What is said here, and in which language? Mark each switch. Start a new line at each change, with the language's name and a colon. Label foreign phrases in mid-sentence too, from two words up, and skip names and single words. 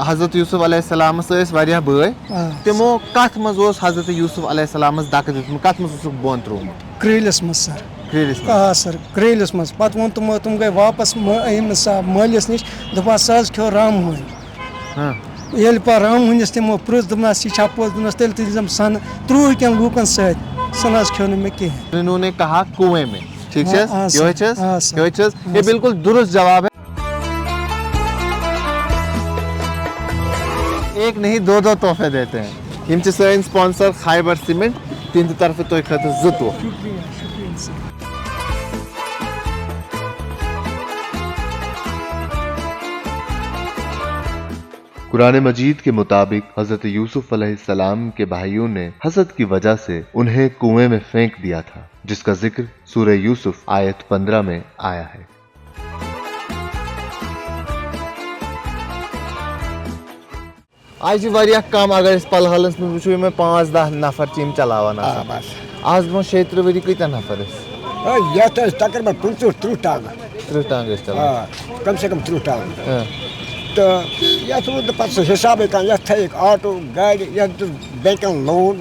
Kashmiri: حضرت یوٗسف علیہ السلامس ٲسۍ واریاہ بٲے، تِمو کتھ منٛز اوس حضرت یوٗسف علیہ السلامس دکہٕ دیُتمُت، کتھ منٛز اوسُکھ بۄن تروومُت؟ کرٛیٖلِس منٛز سر. کرٛیٖلِس منٛز؟ آ سر کرٛیٖلِس منٛز. پتہٕ ووٚن تِمو، تِم گٔے واپس أمِس مٲلِس نِش، دوٚپہَس سُہ حظ کھیوٚو رام ہوٗنۍ. ییٚلہِ پتہٕ رام ہوٗنِس تِمو پرٛژھ، دوٚپنَس یہِ چھا پوٚز؟ دوٚپنَس تیٚلہِ تُلزٮ۪م سۄنہٕ 30 کٮ۪ن لوٗکن سۭتۍ. سُہ نہ حظ کھیوٚو نہٕ مےٚ کِہینۍ.
Urdu: انہوں نے کہا کنویں میں. ٹھیک ہے، یہ بالکل درست جواب ہے. ایک نہیں 2 تحفے دیتے ہیں.
Kashmiri: یم چھِ سٲنۍ سپانسر خیبر سیمنٹ، تہنٛدِ طرفہٕ تۄہہِ خٲطرٕ 2 تحفہٕ.
Urdu: قرآن مجید کے مطابق حضرت یوسف علیہ السلام کے بھائیوں نے حسد کی وجہ سے انہیں کنویں میں پھینک دیا تھا، جس کا ذکر سورہ یوسف آیت 15 میں آیا ہے.
Kashmiri: آج چھِ واریاہ کم، اگر أسۍ پلہالس منٛز وٕچھو یِمے 5-10 نفر چھِ یِم چلاوان آسان. آز برونٛہہ 36 ؤری کۭتیاہ نفر ٲسۍ؟ یتھ ٲسۍ تقریباً 25-30 ٹانٛگہٕ. 30 ٹانٛگہٕ ٲسۍ چلاوان. کم سے کم 30 ٹانٛگہٕ. تہٕ یتھ روٗد نہٕ پتہٕ سُہ حِسابٕے کانٛہہ. یتھ تھٲیِکھ آٹوٗ گاڑِ، یتھ دیُت بینٛکن لون.